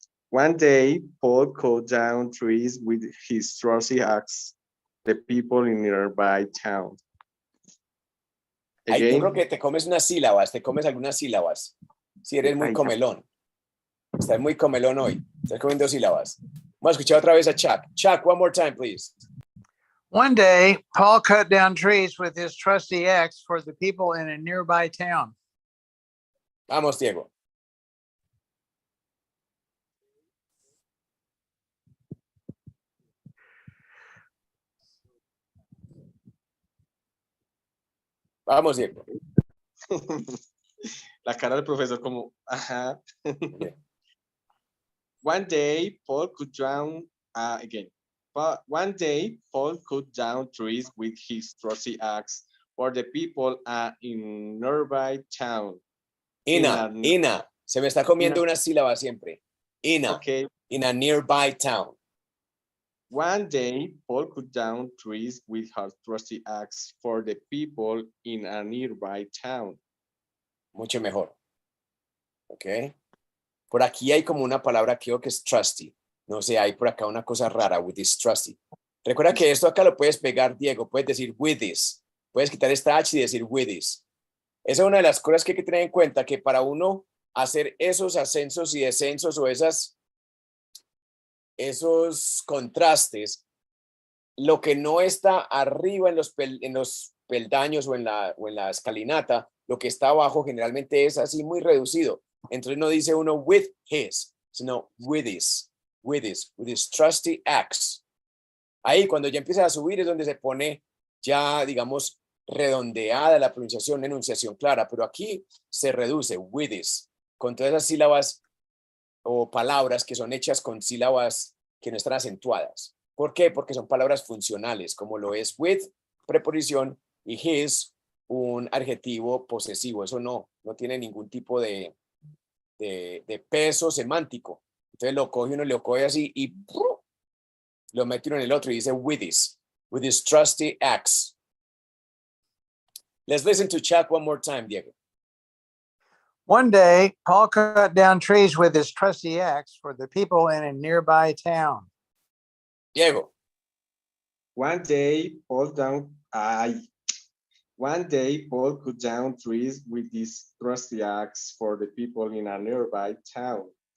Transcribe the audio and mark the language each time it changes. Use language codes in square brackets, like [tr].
[en] One day, Paul cut down trees with his trusty axe, the people in nearby town. [es] Ay, yo [en] Again. [es] creo que te comes unas sílabas, te comes algunas sílabas. Si eres muy Ay, comelón. Estás muy comelón hoy. Estás comiendo sílabas. Vamos a escuchar otra vez a Chuck. [en] Chuck, one more time, please. One day, Paul cut down trees with his trusty axe for the people in a nearby town. [es] Vamos, Diego. Vamos, Diego. La cara del profesor como, ajá. [en] Okay. One day, Paul cut down, One day, Paul cut down trees with his trusty axe for the people in nearby town. Ina. [es] Se me está comiendo una sílaba siempre. [en] Ina. Okay. In a nearby town. One day, Paul cut down trees with her trusty axe for the people in a nearby town. [es] Mucho mejor. Ok. Por aquí hay como una palabra creo que es trusty. No sé, hay por acá una cosa rara, [en] with this trusty. [es] Recuerda que esto acá lo puedes pegar, Diego. Puedes decir [en] with this. [es] Puedes quitar esta H y decir with this. Esa es una de las cosas que hay que tener en cuenta, que para uno hacer esos ascensos y descensos o esos contrastes, lo que no está arriba en los peldaños o en la escalinata, lo que está abajo generalmente es así muy reducido. Entonces no dice uno [en] with his, [es] sino [en] with his trusty axe. [es] Ahí cuando ya empieza a subir es donde se pone ya, digamos, redondeada la pronunciación, enunciación clara, pero aquí se reduce [en] with his, [es] con todas esas sílabas o palabras que son hechas con sílabas que no están acentuadas. ¿Por qué? Porque son palabras funcionales, como lo es with, preposición, y his, un adjetivo posesivo. Eso no tiene ningún tipo de peso semántico. Entonces lo coge uno, lo coge así y lo mete uno en el otro y dice [en] with his trusty axe. Let's listen to Chuck one more time, Diego. One day, Paul cut down trees with his trusty axe for the people in a nearby town. Diego. One day, Paul cut down trees with his trusty axe for the people in a nearby town.